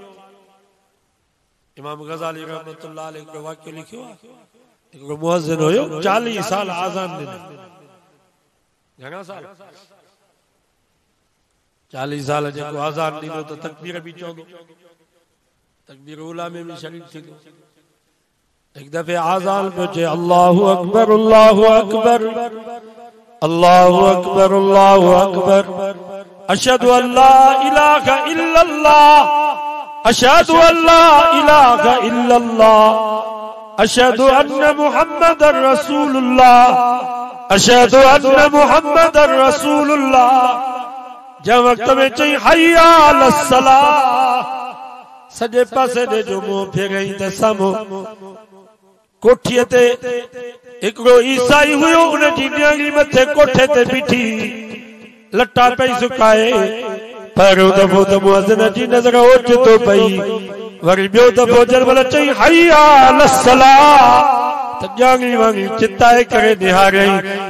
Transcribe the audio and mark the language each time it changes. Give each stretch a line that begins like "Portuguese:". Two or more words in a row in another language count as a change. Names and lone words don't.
Sindhi: इमाम गज़ाली
Arabic: رحمة الله عليه
Sindhi: हिकिड़ो वाक़ियो लिखियो आहे। हिकिड़ो मुअज़्ज़िन हुयो 40 साल आज़ान ॾिनो। घणा साल? 40 साल जेको आज़ान ॾिनो त तकबीर बि चवंदो, तकबीर उला में बि शरीक थींदो। एक दफे आज़ान में चे
Arabic: الله أكبر الله أكبر الله أكبر الله أكبر أشهد ألا إله إلا الله أشهد ألا إله إلا الله أشهد أن محمدا رسول الله أشهد أن محمدا رسول الله.
Sindhi: जब वक्त में चई
Arabic: حي على الصلاة,
Sindhi: सजे पासे दे जो मुंह फेरई त साम्हूं कोठीअ ते हिकिड़ो ईसाई हुयो। उन जी न्याणी मथे कोठे ते बीठी लटा पई सुकाए। पहिरियों दफ़ो त मुअज़्ज़िन जी नज़र ओचितो पई, वरी ॿियो दफ़ो जंहिंमहिल चई
Arabic: حي على الصلاة
Sindhi: त ॼाणी वाणी चिताए करे निहारियई।